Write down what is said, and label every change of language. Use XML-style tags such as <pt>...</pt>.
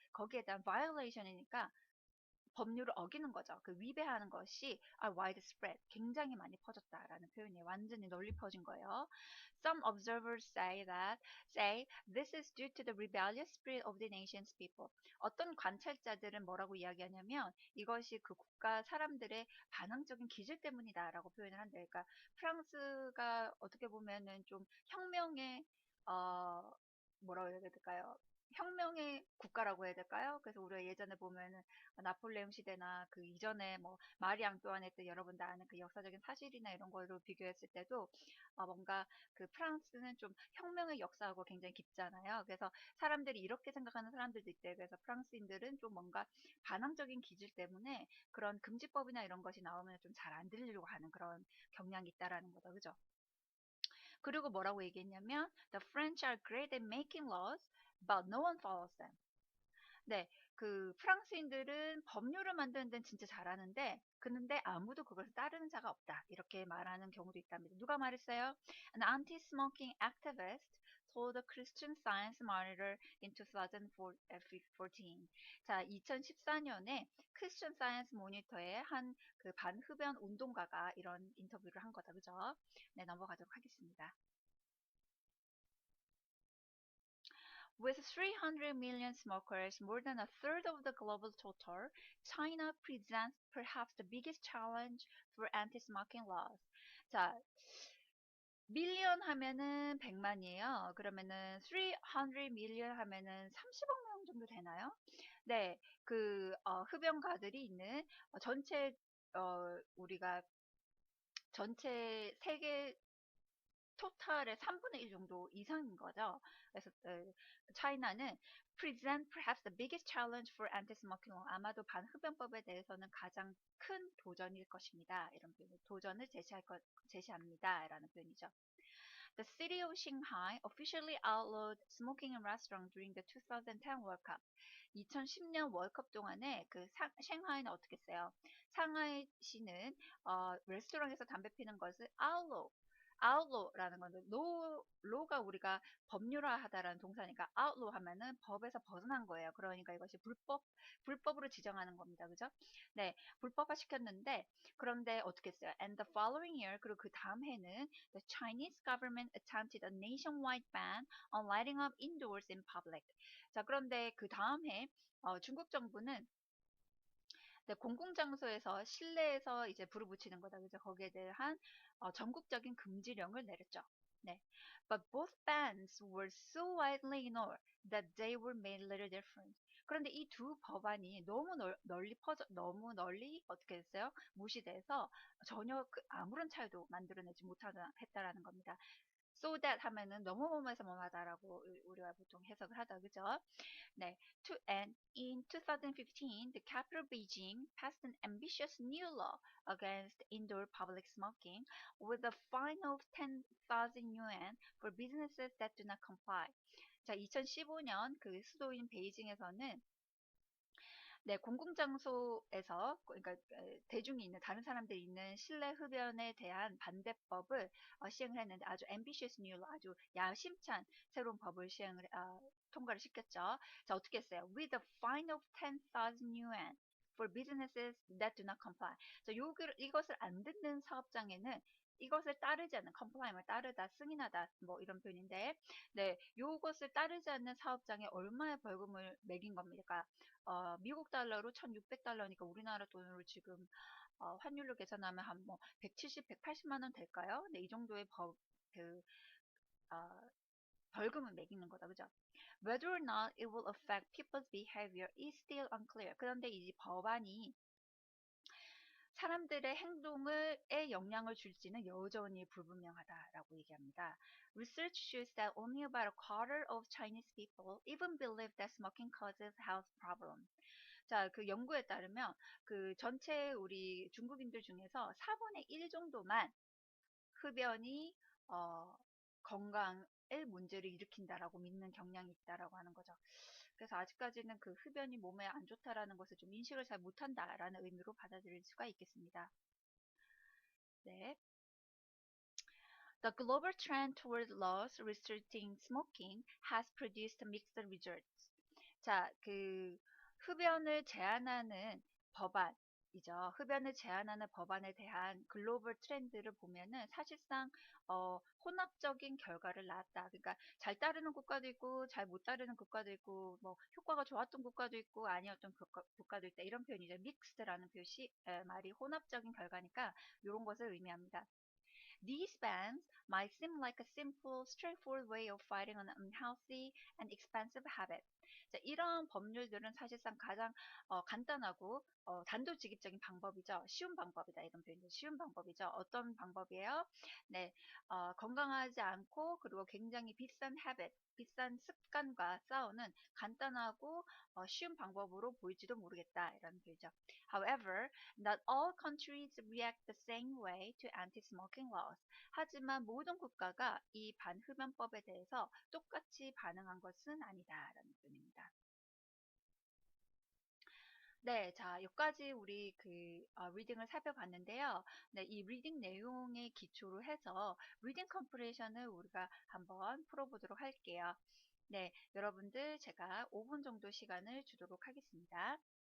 <ko>거기에 대한 violation이니까 법률을 어기는 거죠. 그 위배하는 것이 widespread, 굉장히 많이 퍼졌다라는 표현이에요. 완전히 널리 퍼진 거예요.</ko> <en>Some observers say this is due to the rebellious spirit of the nation's people.</en> <ko>어떤 관찰자들은 뭐라고 이야기하냐면 이것이 그 국가 사람들의 반항적인 기질 때문이다라고 표현을 한대요. 그러니까 프랑스가 어떻게 보면은 좀 혁명의 뭐라고 해야 될까요? 혁명의 국가라고 해야 될까요? 그래서 우리가 예전에 보면은 나폴레옹 시대나 그 이전에 뭐 마리 앙뚜아네트 여러분 다 아는 그 역사적인 사실이나 이런 걸로 비교했을 때도 뭔가 그 프랑스는 좀 혁명의 역사하고 굉장히 깊잖아요. 그래서 사람들이 이렇게 생각하는 사람들도 있대요. 그래서 프랑스인들은 좀 뭔가 반항적인 기질 때문에 그런 금지법이나 이런 것이 나오면 좀 잘 안 들리려고 하는 그런 경향이 있다라는 거죠. 그죠? 그리고 뭐라고 얘기했냐면</ko> <en>The French are great at making laws, but no one follows them.</en> <ko>네, 그 프랑스인들은 법률을 만드는 데는 진짜 잘하는데 그런데 아무도 그것을 따르는 자가 없다. 이렇게 말하는 경우도 있답니다. 누가 말했어요?</ko> <en>An anti-smoking activist told the Christian Science Monitor in 2014.</en> <ko>자, 2014년에 크리스천 사이언스 모니터의 한 그 반흡연 운동가가 이런 인터뷰를 한 거다. 그죠? 네, 넘어가도록 하겠습니다.</ko> <en>With 300 million smokers, more than a third of the global total, China presents perhaps the biggest challenge for anti-smoking laws.</en> <ko>자, 밀리언 하면은 100만이에요. 그러면은 300 million 하면은 30억 명 정도 되나요? 네, 흡연가들이 있는 전체 우리가 전체 세계 토탈의 3분의 1 정도 이상인 거죠. 그래서 차이나는</ko> <en>present perhaps the biggest challenge for anti-smoking law.</en> <ko>아마도 반흡연법에 대해서는 가장 큰 도전일 것입니다. 이런 표현, 도전을 제시합니다라는 표현이죠.</ko> <en>The city of Shanghai officially outlawed smoking in restaurants during the 2010 World Cup.</en> <ko>2010년 월컵 동안에 샹하이는 어떻게 했어요? 상하이시는 레스토랑에서 담배 피는 것을 outlaw라는 건데 law가 우리가 법률화하다라는 동사니까 outlaw 하면은 법에서 벗어난 거예요. 그러니까 이것이 불법으로 지정하는 겁니다. 그죠? 네, 불법화 시켰는데 그런데 어떻게 했어요?</ko> <en>And the following year</en> <ko>그리고 그 다음 해는</ko> <en>the Chinese government attempted a nationwide ban on lighting up indoors in public.</en> <ko>자, 그런데 그 다음 해 중국 정부는 네, 공공장소에서 실내에서 이제 불을 붙이는 거다. 그죠? 거기에 대한 전국적인 금지령을 내렸죠. 네.</ko> <en>But both bans were so widely ignored that they were made little difference.</en> <ko>그런데 이 두 법안이 너무 너무 널리 어떻게 됐어요? 무시돼서 전혀 아무런 차이도 만들어내지 못했다라는 겁니다.</ko> <en>So that</en> <ko>하면은 너무 뭐뭐해서 뭐하다라고 우리가 보통 해석을 하다. 그죠? 네.</ko> <en>And in 2015, the capital Beijing passed an ambitious new law against indoor public smoking with a fine of 10,000 yuan for businesses that do not comply.</en> <ko>자, 2015년 그 수도인 베이징에서는 네, 공공장소에서 그러니까 대중이 있는 다른 사람들이 있는 실내 흡연에 대한 반대법을 시행을 했는데 아주</ko> <en>ambitious new law,</en> <ko>아주 야심찬 새로운 법을 통과를 시켰죠. 자, 어떻게 했어요?</ko> <en>With a fine of 10,000 yuan for businesses that do not comply.</en> <ko>자, 이것을 안 듣는 사업장에는 이것을 따르지 않는 comply를 따르다, 승인하다 뭐 이런 표현인데 네, 요것을 따르지 않는 사업장에 얼마의 벌금을 매긴 겁니까? 미국 달러로 1,600달러니까 우리나라 돈으로 지금 환율로 계산하면 한 뭐 170, 180만 원 될까요? 네, 이 정도의 벌금을 매기는 거다. 그죠?</ko> <en>Whether or not it will affect people's behavior is still unclear.</en> <ko>그런데 이 법안이 사람들의 행동에 영향을 줄지는 여전히 불분명하다라고 얘기합니다.</ko> <en>Research shows that only about a quarter of Chinese people even believe that smoking causes health problems.</en> <ko>자, 그 연구에 따르면 그 전체 우리 중국인들 중에서 4분의 1 정도만 흡연이 건강에 문제를 일으킨다라고 믿는 경향이 있다라고 하는 거죠. 그래서 아직까지는 그 흡연이 몸에 안 좋다라는 것을 좀 인식을 잘 못한다라는 의미로 받아들일 수가 있겠습니다. 네.</ko> <en>The global trend toward laws restricting smoking has produced mixed results.</en> <ko>자, 흡연을 제한하는 법안이죠. 흡연을 제한하는 법안에 대한 글로벌 트렌드를 보면은 사실상 혼합적인 결과를 낳았다. 그러니까 잘 따르는 국가도 있고 잘 못 따르는 국가도 있고 뭐 효과가 좋았던 국가도 있고 아니었던 국가도 있다. 이런 표현이죠. 믹스드라는 말이 혼합적인 결과니까 이런 것을 의미합니다.</ko> <en>These bans might seem like a simple, straightforward way of fighting an unhealthy and expensive habit.</en> <ko>자, 이런 법률들은 사실상 가장 간단하고 단도직입적인 방법이죠. 쉬운 방법이다. 이런 표현이 쉬운 방법이죠. 어떤 방법이에요? 네, 건강하지 않고 그리고 굉장히 비싼 habit, 비싼 습관과 싸우는 간단하고 쉬운 방법으로 보일지도 모르겠다. 이런 표현이죠.</ko> <en>However, not all countries react the same way to anti-smoking laws.</en> <ko>하지만 모든 국가가 이 반흡연법에 대해서 똑같이 반응한 것은 아니다라는 표현입니다. 네, 자, 여기까지 우리 리딩을 살펴봤는데요. 네, 이 리딩 내용의 기초로 해서 리딩 컴프레션을 우리가 한번 풀어보도록 할게요. 네, 여러분들 제가 5분 정도 시간을 주도록 하겠습니다.</ko>